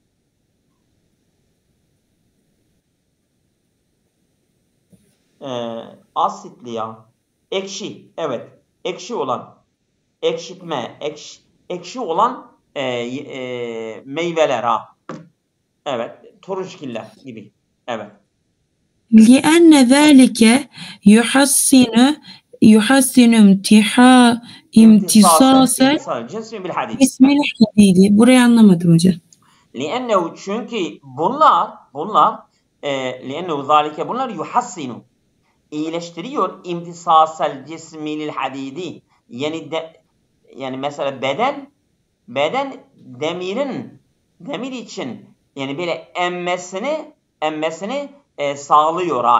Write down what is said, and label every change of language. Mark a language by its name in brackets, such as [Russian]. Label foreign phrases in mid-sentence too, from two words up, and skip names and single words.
[Turkish] Asitli ya. Ekşi. Evet. Ekşi olan. Ekşitme. Ekşi olan meyveler ha. Evet. Turunçgiller gibi. Evet. [Arabic] لِأَنَّ ذَٰلِكَ يُحَسِّنُ امتصاص اسم الحديد. [Turkish] Burayı anlamadım hocam. [Arabic] لِأَنَّهُ [Turkish] çünkü bunlar [Arabic] لِأَنَّهُ ذَٰلِكَ bunlar yuhassinu iyileştiriyor امتصاص جسم الحديد. [Turkish] Yani mesela beden demir için yani böyle emmesini sağlıyor ha.